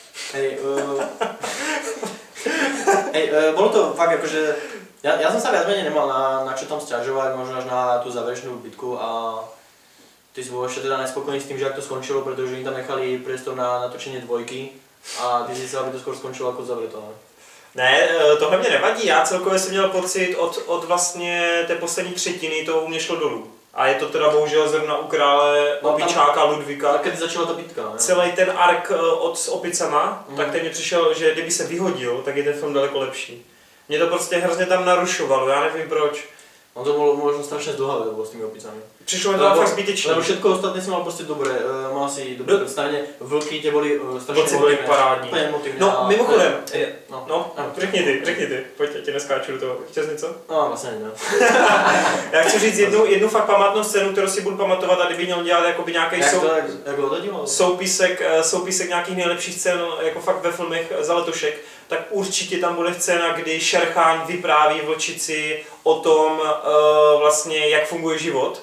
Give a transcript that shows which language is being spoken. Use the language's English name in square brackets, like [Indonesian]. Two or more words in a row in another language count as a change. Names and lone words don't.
[Slovak] Bolo to fakt akože, ja som sa viac menej nemal na čo tam sťažovať, možno až na tú záverečnú bitku a ty si bol ešte teda nespokojný s tým, že jak to skončilo, pretože im tam nechali priestor na natočenie dvojky a ty si sa, aby to skôr skončilo ako zavreto, ne? [Czech] Ne, tohle mě nevadí, já celkově jsem měl pocit od vlastně té poslední třetiny to u mě šlo dolů. A je to teda bohužel zrovna u krále opičáka Ludvíka. A když začala ta bitka, ne? Celý ten ark s opicama, tak ten mi přišel, že kdyby se vyhodil, tak je ten film daleko lepší. Mě to prostě hrozně tam narušovalo, já nevím proč. [Slovak] On to bolo možno strašne zdlhavé to bolo s tými opicami. [Czech] Přišlo mi to fakt zbytečné. [Slovak] Lebo všetko ostatné si mal prostě dobré, mal si dobré představenie, vlky tě boli strašně [Czech] byly parádní. No, mimochodem, řekni ty, pojď, já tě neskáču do toho, chtěl jsi něco? No, vlastně ne. Já chci říct jednu fakt památnou scénu, kterou si budu pamatovat a kdyby měl dělat jakoby nějaký soupisek nějakých nejlepších scén, jako fakt ve filmech za letošek, tak určitě tam bude scéna, kdy Sher Khan vypráví vlčici o tom vlastně, jak funguje život.